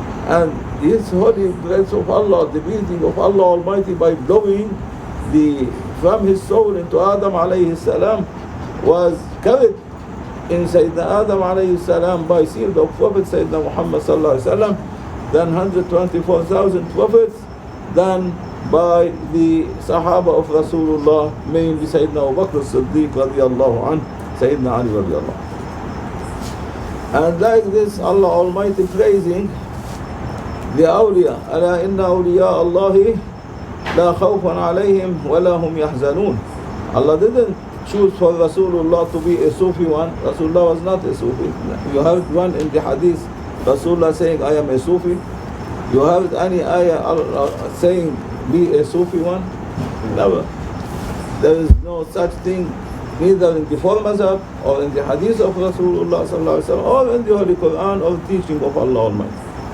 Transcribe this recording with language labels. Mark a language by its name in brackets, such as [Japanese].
[English] And his holy breath of Allah, the breathing of Allah Almighty by blowing from his soul into Adam alayhi salam, was carried in Sayyidina Adam alayhi salam by seal of Prophet Sayyidina Muhammad sallallahu alayhi wa sallam, then 124,000 prophets, then by the Sahaba of Rasulullah, mainly Sayyidina Abu Bakr as-Siddiq radiallahu anhu, Sayyidina Ali radiallahu anhu. [Arabic] And like this, Allah Almighty praising the awliya, ألا إن أولياء الله لا خوف عليهم ولا هم يحزنون. [English] Allah didn't choose for Rasulullah to be a Sufi one. Rasulullah was not a Sufi. You have one in the hadith, Rasulullah saying, I am a Sufi. You have any ayah saying, be a Sufi one? Never. There is no such thing, neither in the four mazhab or in the hadith of Rasulullah sallallahu alaihi wasallam, or in the Holy Quran or teaching of Allah Almighty.